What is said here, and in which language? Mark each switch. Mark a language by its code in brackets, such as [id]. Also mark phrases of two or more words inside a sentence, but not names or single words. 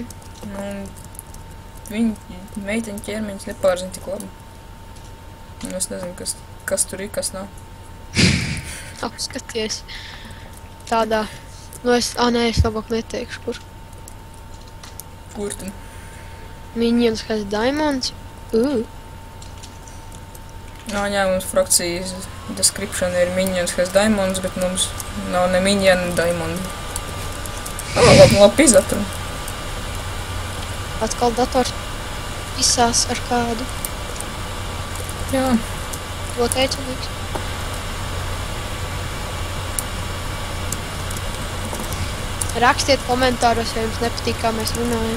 [lv] Nu, viņi meiteņu ķermeņus nepārzina tik labi. Un es nezinu, kas tur ir, kas nav. Apskaties. Tādā. Nu es labāk neteikšu, kur. Kur tu? [en] Minions has diamonds. [lv] Jā, mums frakcijas description ir [en] minions has diamonds, [lv] bet mums nav ne minion, ne diamond. Labi izatru. Atkal dators izsās ar kādu. Jā. To teicu, liekas. Rakstiet komentāros, ja jums nepatīk, kā mēs runājam.